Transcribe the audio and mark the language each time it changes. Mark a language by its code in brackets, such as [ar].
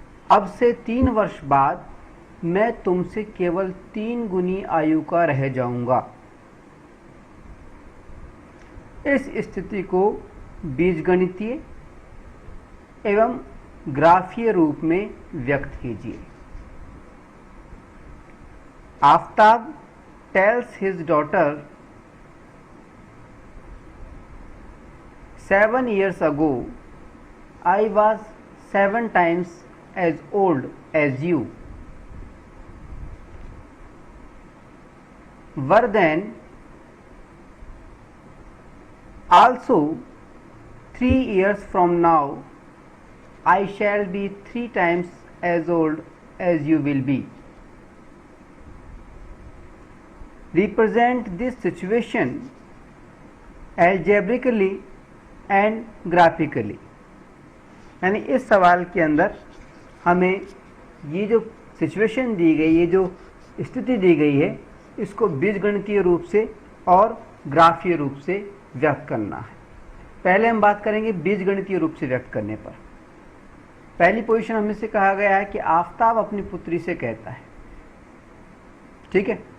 [hi] अब से 3 वर्ष बाद मैं तुमसे केवल 3 गुनी आयु का रह जाऊंगा। इस स्थिति को बीजगणितीय एवं ग्राफीय रूप में व्यक्त कीजिए। [en] Aftab tells his daughter, 7 years ago I was 7 times as old as you. Were then also 3 years from now I shall be 3 times as old as you will be. Represent this situation algebraically and graphically. [hi] यानी इस सवाल के अंदर हमें ये जो situation दी गई, ये जो स्थिति दी गई है, इसको बीजगणितीय रूप से और ग्राफीय रूप से व्यक्त करना है। पहले हम बात करेंगे बीजगणितीय रूप से व्यक्त करने पर। पहली पोजीशन हमें से कहा गया है कि आफ्ताब अपनी पुत्री से कहता है, ठीक है।